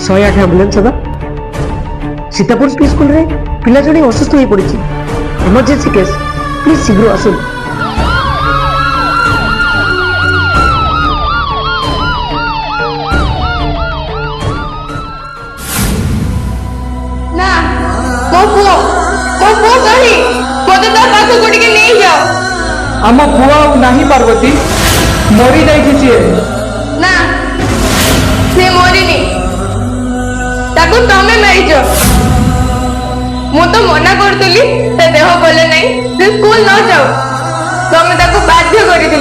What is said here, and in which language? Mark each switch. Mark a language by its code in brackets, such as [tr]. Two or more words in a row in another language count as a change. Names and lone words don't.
[or] 108 ଏମ୍ବୁଲେନ୍ସ ସଦା ସୀତାପୁର ସ୍କୁଲ ରେ ପିଲା ଜଣି ଅସୁସ୍ଥ ହୋଇ ପଡ଼ି [en] emergency case please [or] ଶୀଘ୍ର ଆସନ୍ତୁ ना ମୋ ପୁଅ କାହିଁ ମୋତେ ତା ପାଖକୁ ଟିକେ ନେଇଯାଅ ଆମ ପୁଅ ଆଉ ନାହିଁ ପାର୍ବତୀ, ମରି ଯାଇଛି ସିଏ। ନା ସେ ମରିନି, ତାକୁ ତମେ ମାରିଛ। ମୁଁ ତ ମନା କରୁଥିଲି ତା ଦେହ ଭଲ ନାହିଁ, ସେ ସ୍କୁଲ ନ ଯାଉ, ତମେ ତାକୁ ବାଧ୍ୟ କରିଥିଲ।